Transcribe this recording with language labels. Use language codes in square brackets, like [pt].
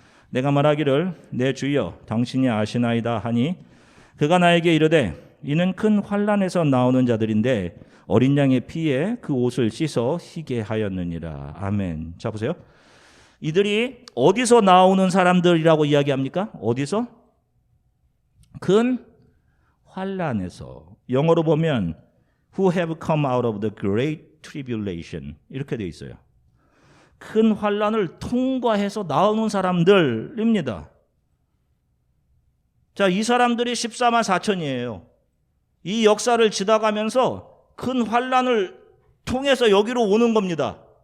[ko] 내가 말하기를 내 주여 당신이 아시나이다 하니 그가 나에게 이르되 이는 큰 환난에서 나오는 자들인데 어린 양의 피에 그 옷을 씻어 희게 하였느니라. 아멘. 자 보세요. 이들이 어디서 나오는 사람들이라고 이야기합니까? 어디서? 큰 환난에서. 영어로 보면 [en] who have come out of the great tribulation [ko] 이렇게 되어 있어요. 큰 환난을 통과해서 나오는 사람들입니다. 자, 이 사람들이 14만 4천이에요. 이 역사를 지나가면서 큰 환난을 통해서 여기로 오는 겁니다.